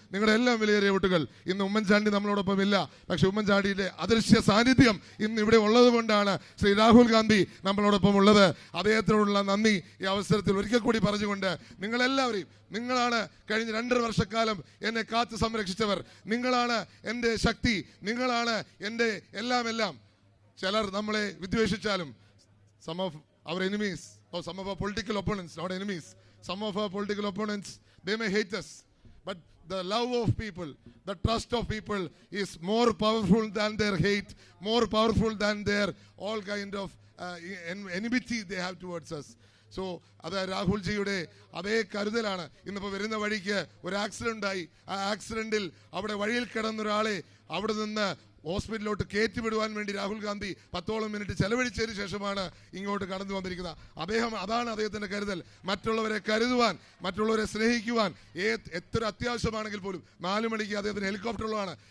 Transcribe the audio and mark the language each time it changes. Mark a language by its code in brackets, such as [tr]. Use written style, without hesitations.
[ml] നിങ്ങളുടെ എല്ലാം വിലയേറിയ വോട്ടുകൾ. ഇന്ന് ഉമ്മൻചാണ്ടി നമ്മളോടൊപ്പം ഇല്ല, പക്ഷെ ഉമ്മൻചാണ്ടിയുടെ അദൃശ്യ സാന്നിധ്യം ഇന്ന് ഇവിടെ ഉള്ളത് കൊണ്ടാണ് ശ്രീ രാഹുൽ ഗാന്ധി നമ്മളോടൊപ്പം ഉള്ളത്. അദ്ദേഹത്തിനോടുള്ള നന്ദി ഈ അവസരത്തിൽ ഒരിക്കൽ കൂടി പറഞ്ഞുകൊണ്ട്, നിങ്ങളെല്ലാവരെയും, നിങ്ങളാണ് കഴിഞ്ഞ 2.5 വർഷക്കാലം എന്നെ കാത്തു സംരക്ഷിച്ചവർ. നിങ്ങളാണ് എൻ്റെ ശക്തി, നിങ്ങളാണ് എൻ്റെ എല്ലാം. ചിലർ നമ്മളെ വിദ്വേഷിച്ചാലും, [en] some of our enemies or some of our political opponents, not enemies, some of our political opponents, they may hate us, but the love of people, the trust of people is more powerful than their hate, more powerful than their all kind of enmity they have towards us. [ml] So അത് രാഹുൽജിയുടെ അതേ കരുതലാണ്. ഇന്നിപ്പോൾ വരുന്ന വഴിക്ക് ഒരു accident ഉണ്ടായി. ആ ആക്സിഡന്റിൽ അവിടെ വഴിയിൽ കിടന്നൊരാളെ അവിടെ നിന്ന് ഹോസ്പിറ്റലിലോട്ട് കയറ്റിവിടുവാൻ വേണ്ടി രാഹുൽ ഗാന്ധി 10ഓളം മിനിറ്റ് ചെലവഴിച്ചതിന് ശേഷമാണ് ഇങ്ങോട്ട് കടന്നു വന്നിരിക്കുന്നത്. അതാണ് അദ്ദേഹത്തിന്റെ കരുതൽ. മറ്റുള്ളവരെ കരുതുവാൻ, മറ്റുള്ളവരെ സ്നേഹിക്കുവാൻ എത്ര അത്യാവശ്യമാണെങ്കിൽ പോലും 4 മണിക്ക് അദ്ദേഹത്തിന് ഹെലികോപ്റ്ററിലാണ്.